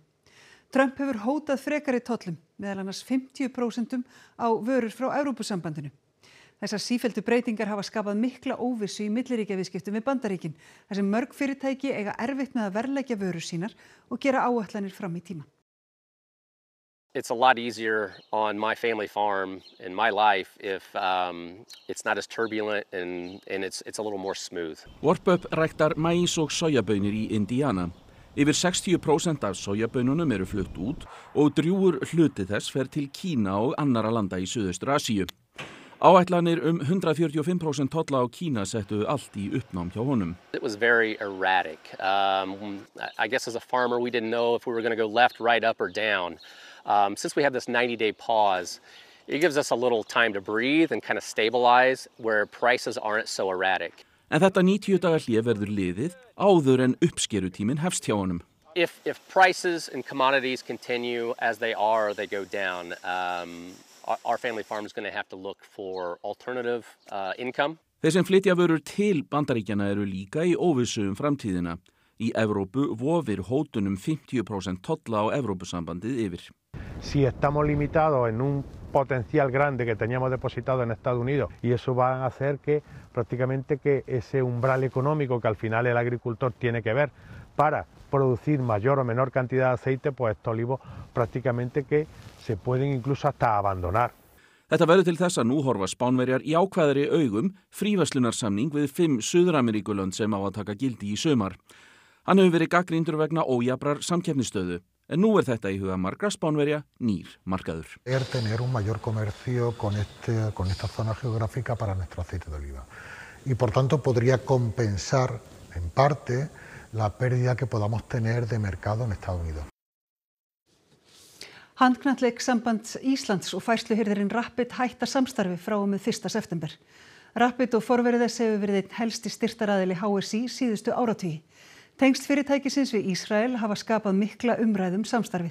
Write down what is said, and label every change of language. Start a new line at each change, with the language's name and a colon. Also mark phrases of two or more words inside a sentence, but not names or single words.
Icelandic: Trump hefur hótað frekari tollum, meðal annars 50% á vörur frá Evrópusambandinu. Þessar sífelldu breytingar hafa skapað mikla óvissu í milliríkjaviðskiptum við Bandaríkin, þar sem mörg fyrirtæki eiga erfitt með að verðleggja vörur sínar og gera áætlanir fram í tímann.
English: It's a lot easier on my family farm in my life if it's not as turbulent and it's a little more smooth.
Icelandic: Warpup ræktar maís og sojabaunir í Indiana. Yfir 60% af sojabaununum eru flutt út og drjúgur hluti þess fer til Kína og annarra landa í Suðaustur-Asíu. Áætlanir 145% tolla á Kína settu allt í uppnám hjá honum.
English: It was very erratic. I guess as a farmer we didn't know if we were going to go left, right, up or down. Since we have this 90-day pause, it gives us a little time to breathe and kind of stabilize where prices aren't so erratic.
Icelandic: En þetta 90 daga hlé verður liðið áður en uppskerutíminn hefst hjá honum.
English: If prices and commodities continue as they are or they go down, our family farm is going to have to look for alternative income.
Icelandic: Þeir sem flytja vörur til Bandaríkjanna eru líka í óvissu framtíðina. Í Evrópu vofir hótunum 50% tolla á Evrópusambandið yfir.
Spanish: Si estamos limitados en un potencial grande que teníamos depositado en Estados Unidos y eso va a hacer que prácticamente que ese umbral económico que al final el agricultor tiene que ver para producir mayor o menor cantidad de aceite, pues estos olivos prácticamente que se pueden incluso hasta abandonar.
Icelandic: Þetta verður til þess að nú horfa Spánverjar í ákveðri augum fríverslunarsamning við 5 Suður-Ameríkulönd sem á að taka gildi í sumar. Hann hefur verið gagnrýndur vegna ójafnrar samkeppnisstöðu, en nú þetta í huga margra Spánverja nýr markaður.
Spanish: Tener un mayor comercio con esta zona geográfica para nuestro aceite de oliva. Y por tanto podría compensar en parte la pérdida que podamos tener de mercado en Estados Unidos.
Icelandic: Handknattleikssamband Íslands og færsluhirðirinn Rapid hætta samstarfi frá og með 1. september. Rapid og forveri þess hefur verið einn helsti styrktaraðili HSÍ síðustu áratugi. Tengsl fyrirtækisins við Ísrael hafa skapað mikla umræðu samstarfið.